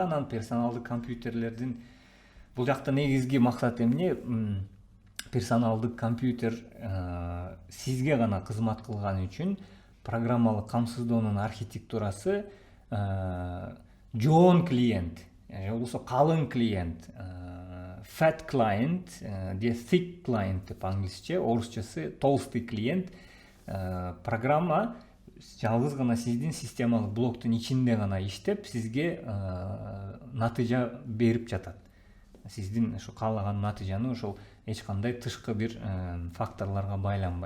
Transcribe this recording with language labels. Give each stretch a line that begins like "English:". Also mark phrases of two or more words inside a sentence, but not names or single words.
Kyrgyz: Анан персоналдык компьютерлердин бул жакта негизги максаты эмне? Персоналдык компьютер сизге гана кызмат кылган үчүн программалык камсыздоонун архитектурасы жоон клиент, же болбосо калың клиент,
English: fat client, thick client
Kyrgyz: деп англисче, орусчасы
Russian: толстый клиент.
Kyrgyz: Программа жалгыз гана сиздин системалык блоктун ичинде гана иштеп, сизге натыйжа берип жатат. Сиздин ошо каалаган натыйжаны ошол эч кандай тышкы бир факторлорго байланбай.